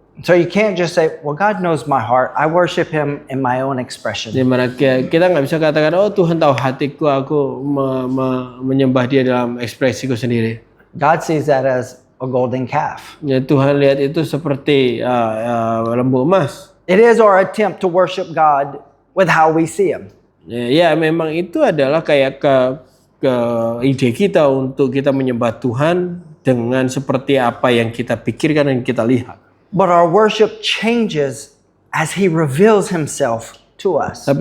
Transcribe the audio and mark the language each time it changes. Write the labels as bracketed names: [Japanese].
[English] So you can't just say, well, God knows my heart. I worship Him in my own expression. [Indonesian] Di mana kita nggak bisa katakan, oh Tuhan tahu hatiku, aku menyembah Dia dalam ekspresiku sendiri. [English] God sees that as a golden calf. [Indonesian] Ya, Tuhan lihat itu seperti lembu emas. [English] It is our attempt to worship God with how we see Him. [Indonesian] Ya, memang itu adalah kayak ke ide kita untuk kita menyembah Tuhan dengan seperti apa yang kita pikirkan dan kita lihat. [English] But our worship changes as He reveals Himself to us.